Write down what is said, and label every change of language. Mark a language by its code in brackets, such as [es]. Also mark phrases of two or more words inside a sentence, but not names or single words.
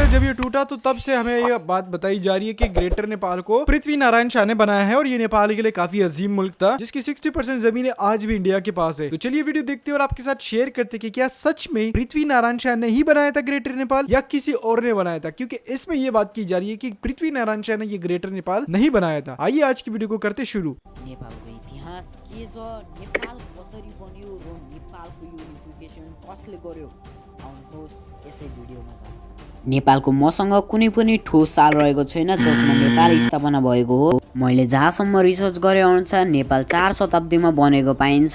[hi] जब ये टूटा तो तब से हमें ये बात बताई जा रही है कि ग्रेटर नेपाल को पृथ्वी नारायण शाह ने बनाया है और ये नेपाल के लिए काफी अजीम मुल्क था जिसकी 60% जमीन आज भी इंडिया के पास है। तो चलिए वीडियो देखते हैं और आपके साथ शेयर करते कि क्या सच में पृथ्वी नारायण शाह ने ही बनाया था ग्रेटर नेपाल या किसी और ने बनाया था, क्योंकि इसमें यह बात की जा रही है कि पृथ्वी नारायण शाह ने ये ग्रेटर नेपाल नहीं बनाया था। आइए आज की वीडियो को करते शुरू। [ne] नेपालको इतिहास के छ, नेपाल कसरी बन्यो र नेपालको युनिफिकेसन कसले गर्यो, आउनुहोस् यसै भिडियोमा जाउँ। नेपालको मसँग कुनै पनि ठोस साल रहेको छैन जसमा नेपाल स्थापना भएको हो। मैले जहाँसम्म रिसर्च गरे अनुसार नेपाल 4 शताब्दीमा बनेको पाइन्छ।